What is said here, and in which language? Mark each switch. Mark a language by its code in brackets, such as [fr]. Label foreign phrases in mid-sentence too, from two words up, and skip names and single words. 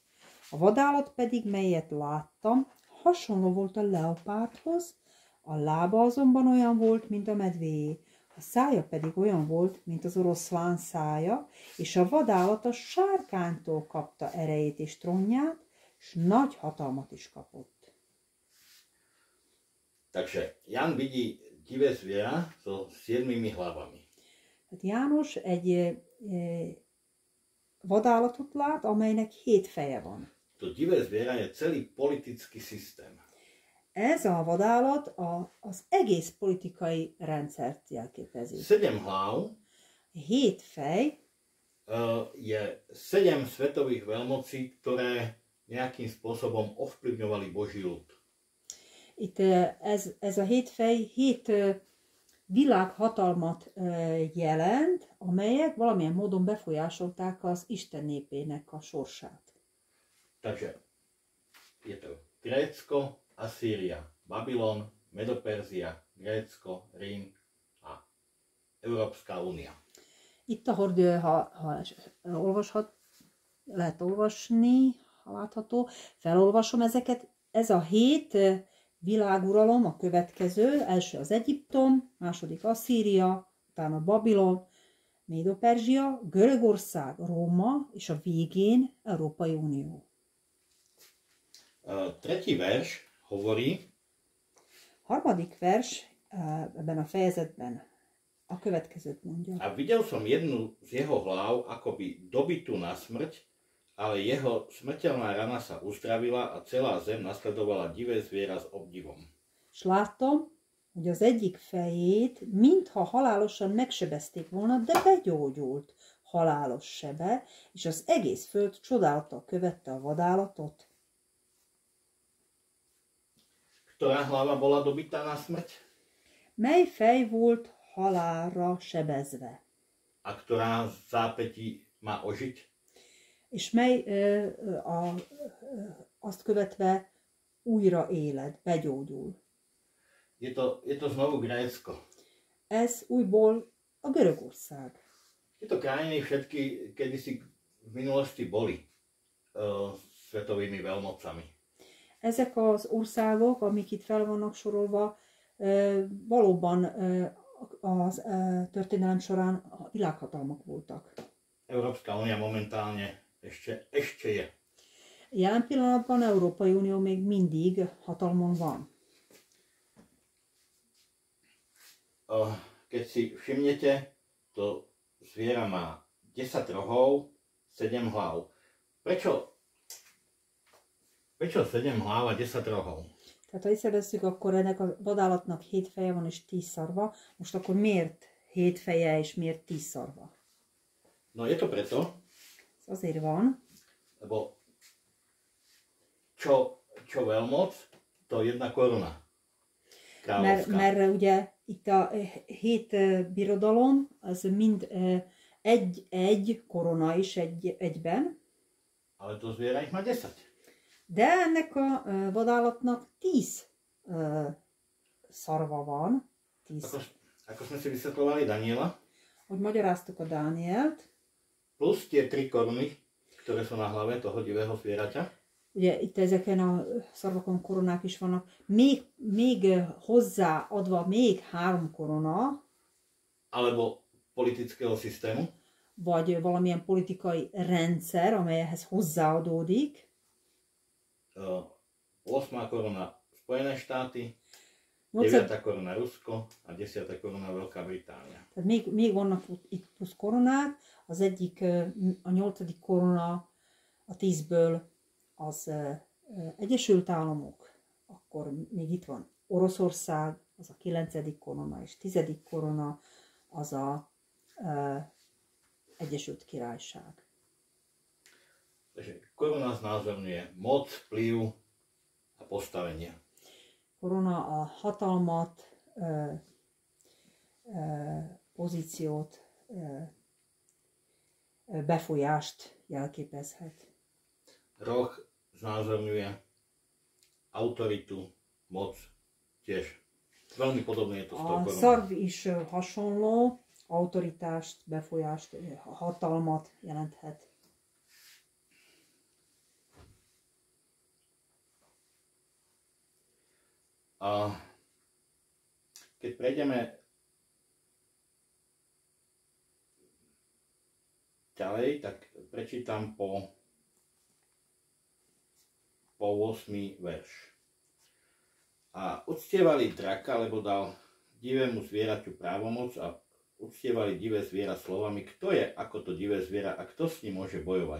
[hu] A vadállat pedig, melyet láttam, hasonló volt a leopárdhoz, a lába azonban olyan volt, mint a medvéé, a szája pedig olyan volt, mint az oroszlán szája, és a vadállat a sárkánytól kapta erejét és trónját, és nagy hatalmat is kapott. [sk] Takže Jan vidí divé zviera so 7 hlavami. [hu] Hát János egy vadállatot lát, amelynek 7 feje van. [sk] To divé zviera je celý politický systém. [hu] Ez a vadállat az egész politikai rendszert jelképezi. [sk] 7 hlav [hu] 7 fej [sk] je 7 svetových veľmocí, ktoré nejakým spôsobom ovplyvňovali Boží ľud. [hu] itt ez a 7 fej 7 világhatalmat jelent, amelyek valamilyen módon befolyásolták az Isten népének a sorsát. [sk] Takže je to Grécko, Assýria, Babylon, Medoperzia, Grécko, Rím a Európska únia. [hu] Itt, ahogy ha lehet olvasni, ha látható, felolvasom ezeket. Ez a 7 világuralom a következő, első az Egyiptom, második Asszíria, utána Babilon, Médo-Perzsia, Görögország, Róma, és a végén Európai Unió. [sk] Tretí verš hovorí, [hu] Harmadik vers ebben a fejezetben a következőt mondja. [sk] a videl som jednu z jeho hlav akoby dobitú na smrť, ale jeho smrteľná rana sa uzdravila a celá zem nasledovala divé zviera s obdivom. [hu] És láttam, hogy az egyik fejét, mintha halálosan megsebezték volna, de begyógyult halálos sebe, és az egész föld csodálattal követte a vadállatot. [sk] Ktorá hlava bola dobitá na smrť? [hu] Mely fej volt halálra sebezve? [sk] A ktorá v zápätí má ožiť? [hu] És mely azt követve újra élet, begyógyul? [sk] Je to znovu Grécko. [hu] Ez újból a Görögország. [sk] Tieto krajiny všetky kedysi v minulosti boli svetovými veľmocami. [hu] Ezek az országok, amik itt fel vannak sorolva, valóban a történelem során a világhatalmak voltak. [sk] Európska únia momentálne ešte je. [hu] Jelen pillanatban Európai Unió még mindig hatalmon van. [sk] Keď si všimnete, to zviera má 10 rohov, 7 hlav. Prečo 7 hlav a 10 rohov? [hu] Tehát ha észrevesszük, akkor ennek a vadállatnak 7 feje van és 10 szarva. Most akkor miért 7 feje és miért 10 szarva? [sk] No je to preto, [hu] Ez azért van, [sk] lebo čo veľmoc, to 1 koruna. Kráľovská. [hu] mert ugye itt a 7 birodalom, az mind egy korona is egyben, [sk] Ale to zviera ich má 10. [hu] de ennek a vadállatnak 10 szarva van. [sk] 10. Ako sme si vysvetľovali Daniela, [hu] Hogy magyaráztuk a Dánielt, [sk] plus tie 3 koruny, ktoré sú na hlave toho divého zvieraťa, [hu] ugye itt ezeken a szarvakon koronák is vannak, még hozzáadva még 3 korona, [sk] alebo politického systému, [hu] vagy valamilyen politikai rendszer, amely ehhez hozzáadódik. [sk] 8. koruna Spojené štáty, 8. 9. koruna Rusko a 10. koruna Veľká Británia. [hu] Tehát még vannak itt plusz koronák, az egyik, a 8. korona a 10-ből az Egyesült Államok, akkor még itt van Oroszország, az a 9. korona, és 10. korona az a Egyesült Királyság. [sk] Takže koruna znázorňuje moc, vplyv a postavenie. [hu] Korona a hatalmat, pozíciót, befolyást jelképezhet. [sk] Roh znázorňuje autoritu, moc tiež. Veľmi podobné je to s tou [hu] A [sk] korunou. [hu] szarv is hasonló, autoritást, befolyást, hatalmat jelenthet. [sk] A keď prejdeme ďalej, tak prečítam po 8. verš. A uctievali draka, lebo dal divému zvieraťu právomoc a uctievali divé zviera slovami, kto je ako to divé zviera a kto s ním môže bojovať.